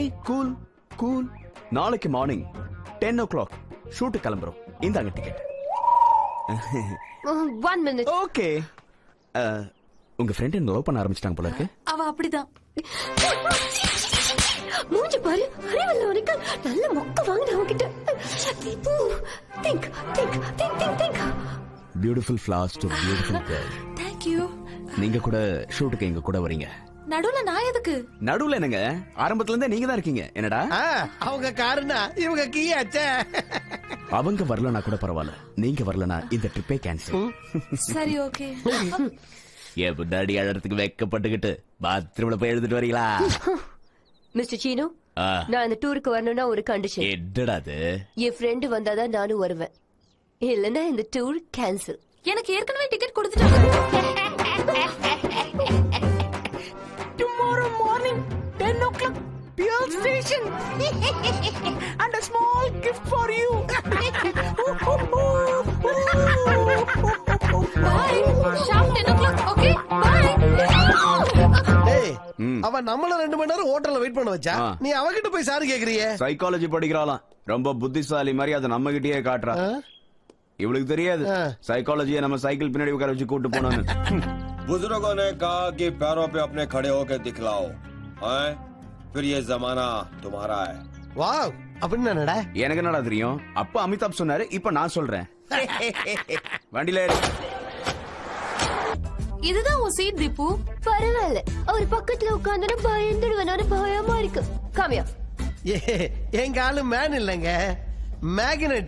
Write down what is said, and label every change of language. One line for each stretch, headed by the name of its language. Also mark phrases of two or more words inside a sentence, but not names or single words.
English: okay cool. cool.
Tamil: நாளைக்கு
English: morning 10 o'clock shoot
Tamil: கிளம்புறோம். இந்தாங்க டிக்கெட்.
English: 1 minute.
Tamil: ஓகே. உங்க ஃப்ரெண்ட் என்ன லவ் பண்ண ஆரம்பிச்சிட்டாங்க போல இருக்கு. அவ அப்படிதான். மூஞ்சி பாரு, அறிவல்ல உனக்கு நல்ல மொக்க வாங்கின அவகிட்ட.
English: think think think think think. beautiful flowers to beautiful girl. Thank you.
Tamil: நீங்க கூட ஷூட்டுக்கு எங்க கூட வரீங்க. நடுவுல நான் எதுக்கு? நடுவுல என்னங்க, ஆரம்பத்துல இருந்தே நீங்க தான் இருக்கீங்க. என்னடா அவங்க காரணா இவங்க கீயாச்சே. அவங்க வரலனா கூட பரவாயில்ல, நீங்க வரலனா இந்த
English: trip cancel.
Tamil: சரி ஓகே. ஏன் முன்னாடி அழறதுக்கு வெக்கப்பட்டுக்கிட்டு பாத்ரூம்ல போய் எழுதிட்டு வரீங்களா? மிஸ்டர் சீனு, நான் இந்த டூருக்கு வரணும்னா ஒரு கண்டிஷன். என்னடா அது? என் ஃப்ரெண்ட் வந்தாதான் நானும் வருவேன், இல்லன்னா இந்த
English: tour cancel.
Tamil: எனக்கு ஏற்கனவே டிக்கெட் கொடுத்துட்டாங்க.
English: Tomorrow morning 10 o'clock Pearl Station and a small gift for you. Bye. Sharp 10 o'clock. Okay. Bye.
Tamil: டேய், அவ நம்மள 2 மணி நேரம் ஹோட்டல்ல வெயிட் பண்ண வச்சா, நீ அவகிட்ட போய் சாரி கேக்குறியே? சைக்காலஜி படிக்கிறாளாம், ரொம்ப புத்திசாலி மாதிரி அதை நம்ம கிட்டயே காட்டுறா. இவளுக்கு தெரியாது சைக்காலஜியை நம்ம சைக்கிள் பின்னாடி உட்கார வச்சு கூட்டு போனோம்னு.
Hindi: बुजुर्गों ने कहा कि पैरों पे अपने खड़े होकर दिखलाओ, हैं? फिर ये जमाना तुम्हारा है.
Tamil: வாவ், அப்படின்னா என்னடா? எனக்கு என்னடா தெரியும்? அப்ப அமிதாப் சொன்னாரு, இப்ப நான் சொல்றேன். வண்டியில ஏறு. இதுதான் உன் சீட் தீபு. பரவாயில்ல, அவர் பக்கத்துல உட்கார்ந்து பயந்துடுவேன்னு பயமா இருக்கு. காமியா, எங்க ஆளு மேன் இல்லங்க, மேக்னெட்.